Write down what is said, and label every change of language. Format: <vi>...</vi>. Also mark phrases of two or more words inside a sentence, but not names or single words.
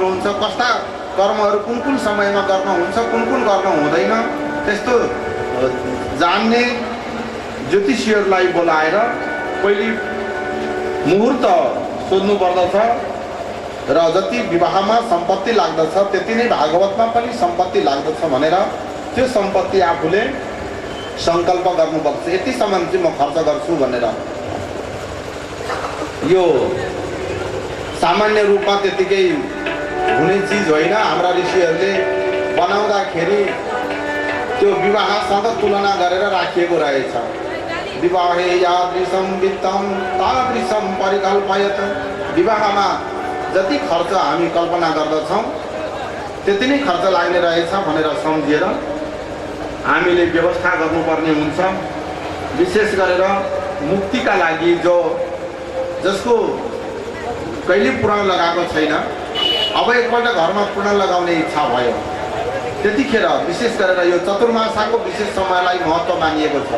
<ne>हुन्छ कस्ता कर्महरू कुन कुन समयमा गर्न हुन्छ कुन कुन गर्न हुँदैन त्यस्तो जान्ने ज्योतिषीहरूलाई बोलाएर पहिले मुहूर्त सोध्नु पर्दछ र जति विवाहमा सम्पत्ति लाग्दछ त्यति नै भागवतमा पनि सम्पत्ति लाग्दछ भनेर त्यो सम्पत्ति आफूले संकल्प गर्नुपर्छ यतिसम्म चाहिँ म खर्च गर्छु भनेर यो सामान्य रूपमा त्यतिकै हुने चिज होइन हाम्रा ऋषिहरूले बनाउँदाखेरि त्यो विवाहसँग तुलना गरेर राखिएको रहेछ</ne> <sa>विवाहे यादृशं वित्तं तादृशं परिकल्पयत।</sa> <ne>विवाहमा जति खर्च हामी कल्पना गर्दछौँ त्यति नै खर्च लाग्ने रहेछ भनेर सम्झेर हामीले व्यवस्था गर्नुपर्ने हुन्छ। विशेष गरेर मुक्तिका लागि जसको कहिले पुराण लगाएको छैन, अब एकपल्ट घरमा पुराण लगाउने इच्छा भयो, त्यतिखेर विशेष गरेर यो चतुर्मासाको विशेष समयलाई महत्त्व मानिएको छ।</ne>